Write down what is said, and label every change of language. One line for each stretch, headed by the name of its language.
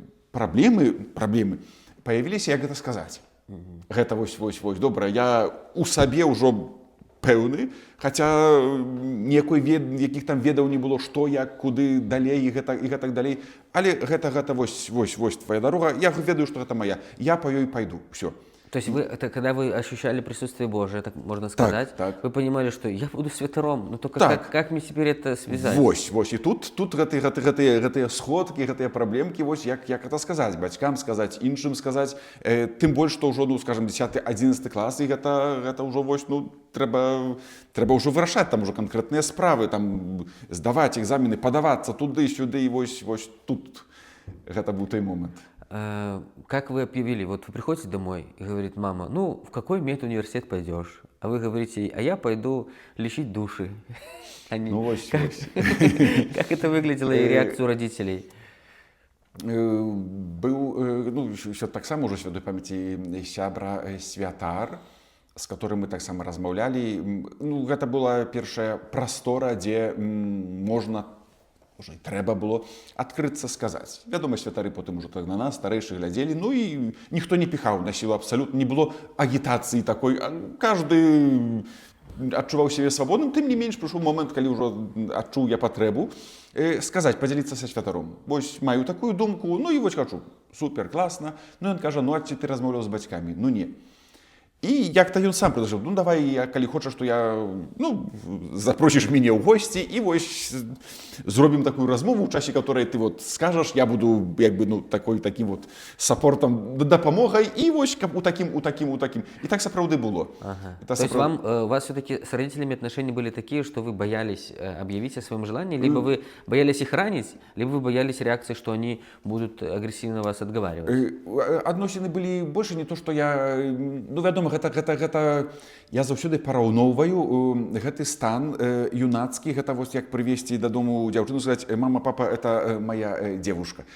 Belarusian: Праблемы паявіліся, як гэта сказаць. Гэта вось, добра, я у сабе ўжо пэўны, хаця якіх там ведаў не было, што, як, куды, далей і гэтак далей. Але гэта вось твая дарога, я ведаю, што гэта моя, я па ёй пайду, всё.
Russian: То есть когда вы ощущали присутствие Божие, так можно сказать,
Belarusian: так.
Russian: Вы понимали, что я буду святаром, но только
Belarusian: так.
Russian: как мне теперь это связать?
Belarusian: Вось, і тут гэтыя сходкі, гэтыя праблемкі, вось як это сказаць, бацькам сказаць, іншым сказаць, тым больш, што ўжо, ну, скажем, 10-11 клас, і гэта ўжо вось, ну, трэба ўжо вырашаць, там ужо канкрэтныя справы, там здаваць экзамены, падавацца туды-сюды, і вось тут гэта быў той момент.
Russian: Как вы объявили, вот вы приходите домой и говорит мама, ну, в какой медуниверситет пойдешь? А вы говорите, а я пойду лечить души.
Belarusian: Ну, вось.
Russian: Как это выглядело и реакцию родителей?
Belarusian: Быў, ну, таксама ўжо святой памяці сябра святар, з которым мы таксама размаўлялі. Ну, гэта была першая прастора, дзе можна, уже трэба было адкрыцца сказаць. Вядома, святары потым ужо так на нас, старэйшых, глядзелі, ну і ніхто не піхаў на сілу абсалютна, не было агітацыі такой. Кажды адчуваў сябе свабодным, тым не менш прыйшоў момент, калі ўжо адчуў я патрэбу сказаць, падзяліцца са святаром. Вось маю такую думку, ну і вось хачу. Супер, класна. Ну ён кажа, ну а ці ты размаўляў з бацькамі? Ну не. І як-то ён сам предложил, ну давай, калі хочаш, то я, ну, запросіш мяне ў госці, і вось зробім такую размову, у часе которой ты вот скажаш, я буду, як бы, ну, таким вот саппортом, дапамогай, і вось у таким. І так сапраўды было. Ага.
Russian: То есть у вас все-таки с родителями отношения были такие, что вы боялись объявить о своем желании, либо вы боялись их ранить, либо вы боялись реакции, что они будут агрессивно вас отговаривать?
Belarusian: Адносіны былі больше не то, што я, ну, вядома, гэта я заўсёды параўноўваю гэты стан юнацкі, гэта вось як прывесці дадому дзяўчыну, сказаць, мама, папа,
Russian: это моя девушка.